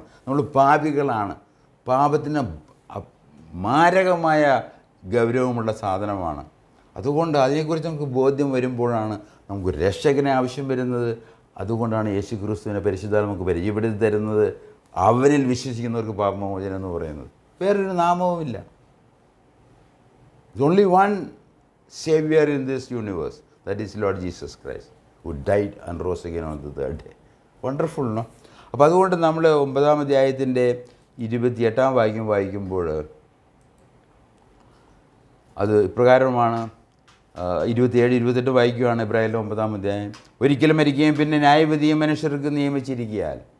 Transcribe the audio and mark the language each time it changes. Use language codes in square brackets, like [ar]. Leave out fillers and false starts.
[ml] നമ്മൾ പാപികളാണ്. പാപത്തിന് മാരകമായ ഗൗരവമുള്ള സാധനമാണ്. അതുകൊണ്ട് അതിനെക്കുറിച്ച് നമുക്ക് ബോധ്യം വരുമ്പോഴാണ് നമുക്ക് രക്ഷകനെ ആവശ്യം വരുന്നത്. അതുകൊണ്ടാണ് യേശു ക്രിസ്തുവിനെ പരിശുദ്ധാത്മ നമുക്ക് പരിചയപ്പെടുത്തി തരുന്നത്. അവനിൽ വിശ്വസിക്കുന്നവർക്ക് പാപമോചനം എന്ന് പറയുന്നത്. വേറൊരു നാമവുമില്ല. [en] There's only one Savior in this universe, that is Lord Jesus Christ, who died and rose again on the third day. Wonderful, no? [ml] അപ്പോൾ അതുകൊണ്ട് നമ്മൾ 9-ാം അധ്യായത്തിൻ്റെ 28-ാം വാക്യം വായിക്കുമ്പോൾ അത് ഇപ്രകാരമാണ്. 27-28 വായിക്കുകയാണ് ഇബ്രാഹിം 9-ാം അധ്യായം. ഒരിക്കലും മരിക്കുകയും പിന്നെ ന്യായവിധിയും മനുഷ്യർക്ക് നിയമിച്ചിരിക്കയാൽ.